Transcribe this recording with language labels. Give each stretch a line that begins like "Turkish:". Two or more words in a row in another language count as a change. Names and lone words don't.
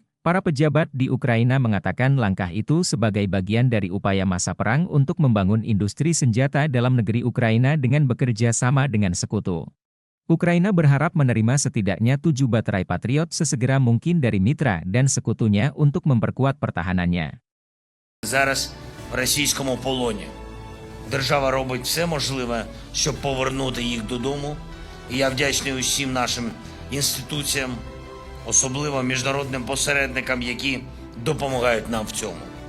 Indonesian: Para pejabat di Ukraina mengatakan langkah itu sebagai bagian dari upaya masa perang untuk membangun industri senjata dalam negeri Ukraina dengan bekerja sama dengan sekutu. Ukraina berharap menerima setidaknya 7 baterai Patriot sesegera mungkin dari mitra dan sekutunya untuk memperkuat pertahanannya.
Ukrainian: Зараз в російському полоні. Держава робить все можливе, щоб повернути їх додому. І я вдячний усім нашим інституціям, особливо міжнародним посередникам, які допомагають нам в цьому.